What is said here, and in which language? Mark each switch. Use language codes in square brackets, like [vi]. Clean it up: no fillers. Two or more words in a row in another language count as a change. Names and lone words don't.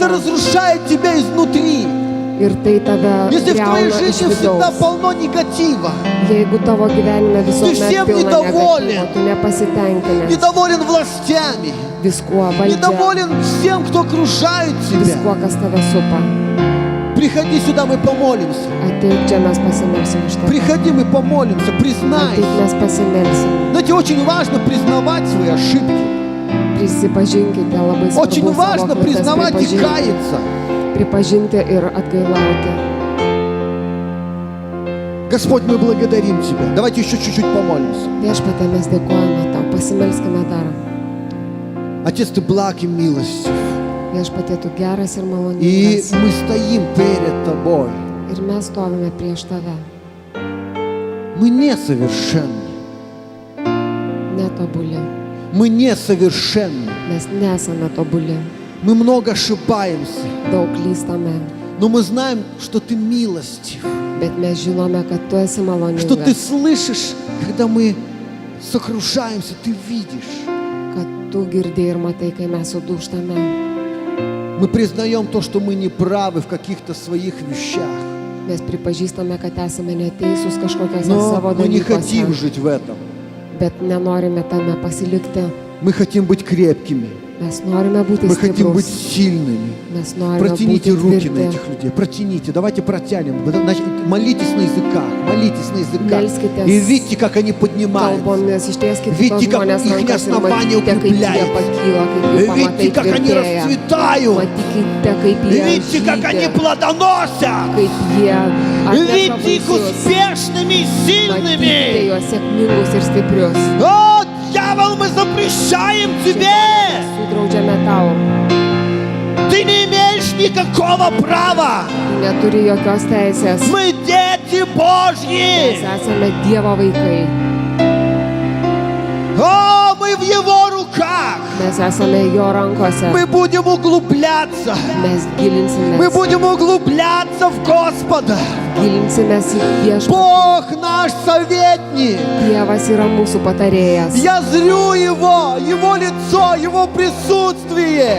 [lt] užkrėsta. [ru] разрушает тебя изнутри. [lt] Ir tai tave [ru] Если в твоей [lt] griauna iš [ru] жизни всегда [lt] vidaus. [ru] полно негатива, [lt] Jeigu tavo gyvenime visuomet [ru] всем [lt] pilna [ru] недоволен. [lt] negatyvo, tu nepasitenkinęs [ru] недоволен властями, [lt] viskuo, valdžia, [ru] недоволен всем, кто окружает тебя. [lt] viskuo, kas tave supa. [ru] Приходи сюда, мы помолимся. [lt] Ateik čia, mes pasimelsim už tave. [ru] Приходи, мы помолимся, признай. [lt] Ateik, mes pasimelsim. [ru] Знаете, очень важно признавать свои ошибки. [lt] Prisipažinkite, labai [ru] Очень [lt] svarbu [ru] важно [lt] savo klaidas [ru] признавать и [lt] pripažinti. [ru] каяться. [lt] Pripažinti ir atgailauti. [ru] Господь, мы благодарим Тебя. Давайте еще чуть-чуть помолимся. [lt] Viešpatie, mes dėkojame tau, pasimelskime dar. [ru] Отец, Ты благ и милостив. [lt] Viešpatie, tu geras ir [ru] И [lt] maloningas. [ru] мы стоим перед Тобой. [lt] Ir mes stovime prieš tave. [ru] Мы несовершенны. [lt] Netobuli. [ru] Мы несовершенны. [lt] Mes nesame tobuli. [ru] Мы много ошибаемся. [lt] Daug klystame. [ru] Но мы знаем, что Ты милостив. [lt] Bet mes žinome, kad tu esi [ru] Что Ты [lt] maloningas. [ru] слышишь, когда мы сокрушаемся, Ты видишь. [lt] Kad tu girdėjai ir matai, kai mes sudūštame. [ru] Мы признаем то, что мы не правы в каких-то своих вещах. [lt] Mes pripažįstame, kad esame neteisūs kažkokiose [ru] Но [lt] savo [ru] мы не хотим [lt] dalykuose. [ru] жить в этом. [lt] Bet nenorime tame pasilikti. [ru] Мы хотим быть крепкими. [lt] Mes norime būti [ru] Мы хотим быть [lt] stiprus. [ru] сильными. [lt] Mes norime [ru] Протяните [lt] būti [ru] руки на [lt] tvirti. [ru] этих людей. Протяните. Давайте протянем. Молитесь на языках. Молитесь на языках. [lt] Melskitės [ru] И видите, как они поднимаются. [lt] Kalbomis ištieskite [ru] Видите, [lt] tos [ru] как [lt] žmonės [ru] их [lt] rankas ir [ru] основание [lt] matykite, kaip jie [ru] укрепляется. [lt] pakyla, kaip jų [ru] Видите, [lt] pamatai [ru] как они [lt] tvirtėja. [ru] расцветают. [lt] Matykite, kaip jie [ru] Видите, как они [lt] žydi, [ru] плодоносят. [lt] kaip jie atneša [ru] Видите их [lt] vaisius. [ru] успешными и [lt] Matykite [ru] сильными. [lt] juos sėkmingus ir stiprius. [ru] О, дьявол, мы запрещаем тебе. [lt] Sudraudžiame tau. [ru] Ты не имеешь никакого права. [lt] Neturi jokios teisės. [ru] Мы дети Божьи. [lt] Mes esame Dievo vaikai. [ru] О, мы в Его руках. [lt] Mes esame Jo rankose. [ru] Мы будем углубляться. [lt] Mes [ru] Мы [lt] gilinsimės. [ru] будем углубляться в Господа. [lt] Gilinsimės į viešpatį. [ru] Бог наш советник. [lt] Dievas yra mūsų patarėjas. [ru] Я зрю Его лицо, Его присутствие.